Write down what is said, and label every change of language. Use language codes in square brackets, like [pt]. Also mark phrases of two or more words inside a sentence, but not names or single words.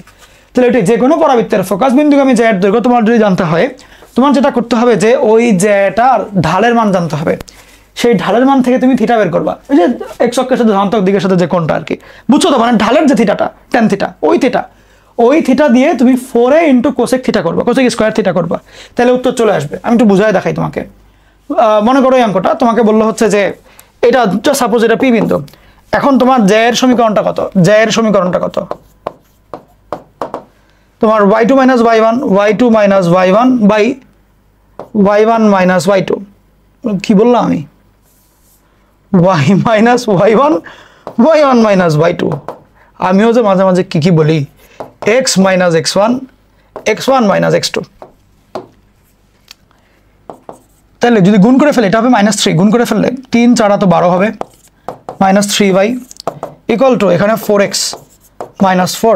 [bn] তাহলে এটি যে কোনো পরাবৃত্তের ফোকাস বিন্দুগামী জ্যায়ের দৈর্ঘ্য তোমার যদি জানতে হয়, তোমার যেটা করতে হবে যে ওই জ্যাটার ঢালের মান জানতে হবে, সেই ঢালের মান থেকে তুমি থিটা বের করবা, ওই যে x অক্ষের সাথে ধনাত্মক দিকের সাথে যে কোণটা আর কি, বুঝছো তো, মানে ঢালের যে থিটাটা [en] tan theta, [bn] ওই থিটা দিয়ে তুমি 4a × [en] cosec theta [bn] করবা, [en] cosec square theta [bn] করবা, তাহলে উত্তর চলে আসবে। আমি একটু বুঝাই দেখাই তোমাকে। মনে করো এই অঙ্কটা তোমাকে বললো হচ্ছে যে এটা সাপোজ এটা পি বিন্দু, এখন তোমার জ্যায়ের সমীকরণটা কত, জ্যায়ের সমীকরণটা কত, তোমার y2 - y1 y2 - y1 বাই y1 - y2, কি বললাম আমি, y - y1 y1 - y2, আমিও যে মাঝে মাঝে কি বলি, x - x1 x1 - x2। তাহলে যদি গুণ করে ফেলে এটা হবে -3, গুণ করে ফেললে 3 × 4 = 12 হবে, -3y = এখানে 4x - 4।